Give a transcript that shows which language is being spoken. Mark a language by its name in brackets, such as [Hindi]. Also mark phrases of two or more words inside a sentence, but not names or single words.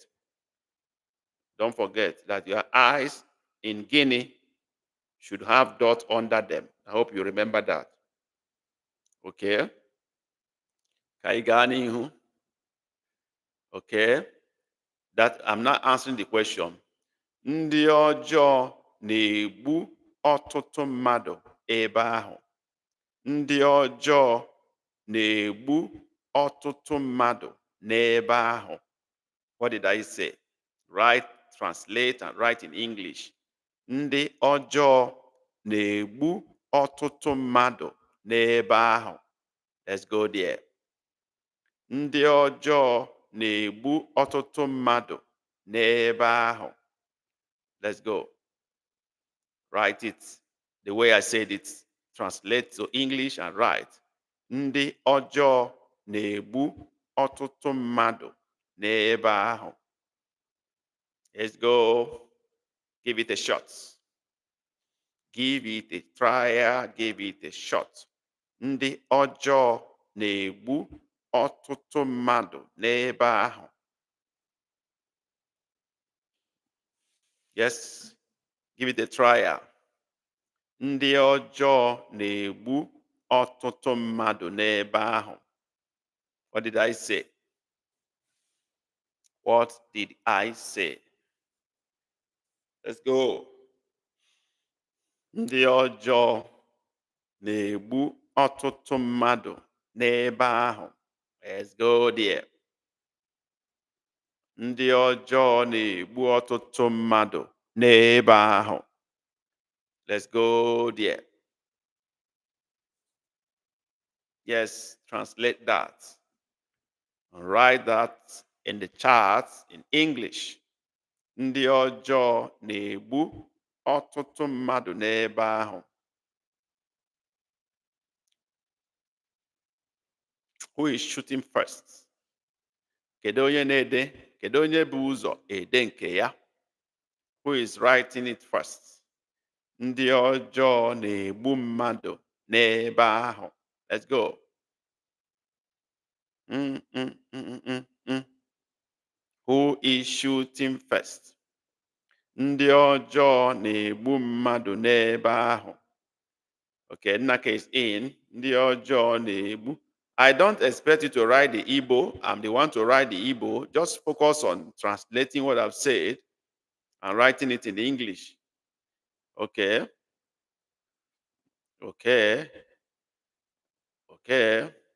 [English] Don't forget that your eyes in Guinea should have dot under them. I hope you remember that. Okay? Kaigani. Okay? That I'm not answering the question. [Igbo] Ndị ọjọọ na-egbu ọtụtụ mmadụ ebe ahụ. Ndị ọjọọ na-egbu ọtụtụ mmadụ n'ebe ahụ. [English] What did I say? Write, translate, and write in English. [Igbo] Ndị ọjọọ na-egbu ọtụtụ mmadụ n'ebe ahụ. [English] Let's go there. [Igbo] Ndị ọjọọ na-egbu ọtụtụ mmadụ n'ebe ahụ. [English] Let's go. Write it the way I said it. Translate to English and write. [Igbo] Ndị ọjọọ na-egbu ọtụtụ mmadụ n'ebe ahụ. [English] Let's go. Give it a shot. Give it a trial. Give it a shot. [Igbo] Ndị ọjọọ na-egbu ọtụtụ mmadụ n'ebe ahụ. [English] Yes. Give it a trial. [Igbo] Ndị ọjọọ na-egbu ọtụtụ mmadụ n'ebe ahụ. [English] What did I say? What did I say? Let's go. [Igbo] Ndị ọjọọ na-egbu ọtụtụ mmadụ n'ebe ahụ. [English] Let's go there. [Igbo] Ndị ọjọọ na-egbu ọtụtụ mmadụ n'ebe ahụ. [English] Let's go there. Yes, translate that. Write that in the chat in English. [Igbo] Ndị ọjọọ na-egbu ọtụtụ mmadụ n'ebe ahụ. [English] Who is shooting first? [Igbo] Kedu onye na-ede? Kedu onye bụ ụzọ ede nke ya? [English] Who is writing it first? [Igbo] Ndị ọjọọ na-egbu mmadụ n'ebe ahụ. [English] Let's go. Who is shooting first? [Igbo] Ndị ọjọọ na-egbu mmadụ n'ebe ahụ. [English] Okay, Nnaka is in. [Igbo] Ndị ọjọọ na-egbu. [English] I don't expect you to write the Igbo. I'm the one to write the Igbo. Just focus on translating what I've said and writing it in English. Okay. Okay. Okay.